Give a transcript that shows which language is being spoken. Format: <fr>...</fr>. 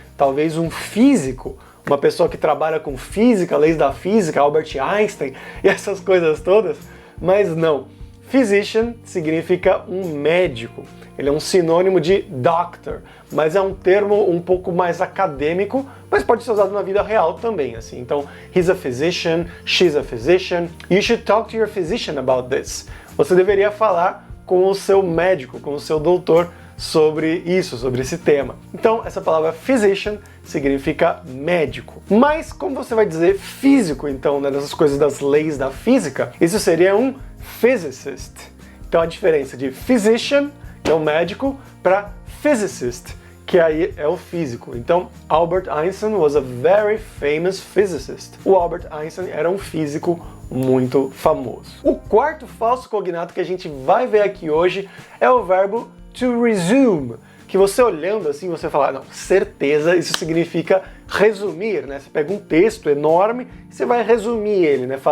<pt>Talvez um físico, uma pessoa que trabalha com física, leis da física, Albert Einstein e essas coisas todas, mas não. Physician significa um médico, ele é um sinônimo de doctor, mas é um termo um pouco mais acadêmico, mas pode ser usado na vida real também, assim. Então,</pt> <en>he's a physician, she's a physician, you should talk to your physician about this.</en> <pt>Você deveria falar com o seu médico, com o seu doutor, sobre isso, sobre esse tema. Então, essa palavra physician significa médico. Mas como você vai dizer físico, então, né, nessas coisas das leis da física, isso seria um physicist. Então, a diferença de physician, que é o médico, para physicist, que aí é o físico. Então,</pt> <en>Albert Einstein was a very famous physicist.</en> <pt>O Albert Einstein era um físico muito famoso. O quarto falso cognato que a gente vai ver aqui hoje é o verbo to resume, que você olhando assim, você fala, não, certeza, isso significa resumir, né? Você pega um texto enorme e você vai resumir ele, né?</pt>